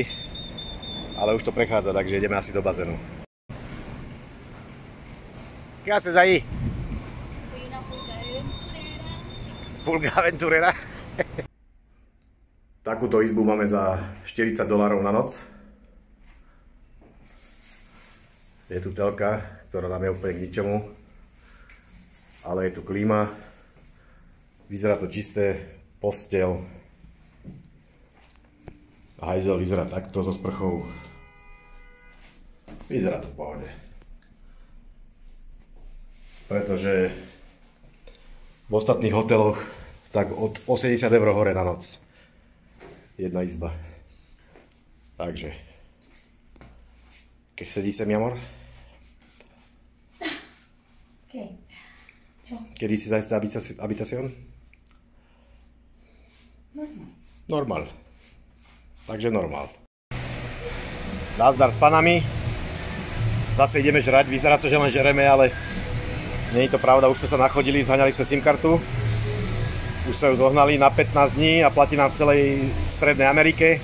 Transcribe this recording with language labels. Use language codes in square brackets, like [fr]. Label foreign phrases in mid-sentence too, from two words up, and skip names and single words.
[sk] Ale už to prechádza, takže ideme asi do bazénu. [es] ¿Qué haces ahí? Fui una Pulga aventurera. [sk] Takúto izbu máme za $40 na noc. Je tu telka, ktorá nám je úplne k ničomu. Ale je tu klíma. Vyzerá to čisté, posteľ. Hajzel vyzerá takto so sprchou. Vyzerá to v pohode. Pretože v ostatných hoteloch tak od 80 € hore na noc. Jedna izba. Takže. [es] ¿Qué se dice, mi amor? ¿Qué? Čo? ¿Qué dices a esta habitación? Normal. Normal. [sk] Takže normál. Nazdar s Panami. Zase ideme žrať. Vyzerá to, že len žereme, ale nie je to pravda. Už sme sa nachodili, zhaňali sme SIM kartu. Už sme ju zohnali na 15 dní a platí nám v celej Strednej Amerike.